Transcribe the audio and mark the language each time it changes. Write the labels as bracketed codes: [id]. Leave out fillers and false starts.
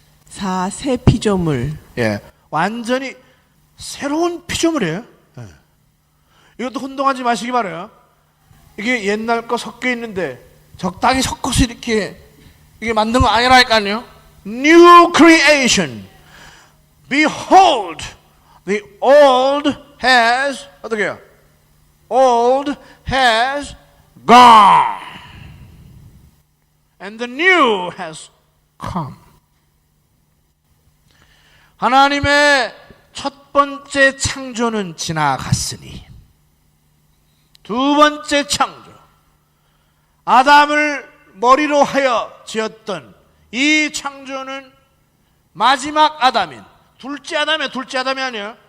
[ko] 4 새 피조물. 완전히 새로운 피조물이에요. 이것도 혼동하지 마시기 바라요. 이게 옛날 거 섞여 있는데 적당히 섞어서 이렇게 이게 만든 거 아니라니까요. [en] New creation. Behold, the old has [ko] 어떻게 해요? [en] Old has gone, and the new has come. [ko] 하나님의 첫 번째 창조는 지나갔으니 두 번째 창조, 아담을 머리로 하여 지었던 이 창조는 마지막 아담인 둘째 아담이 아니에요.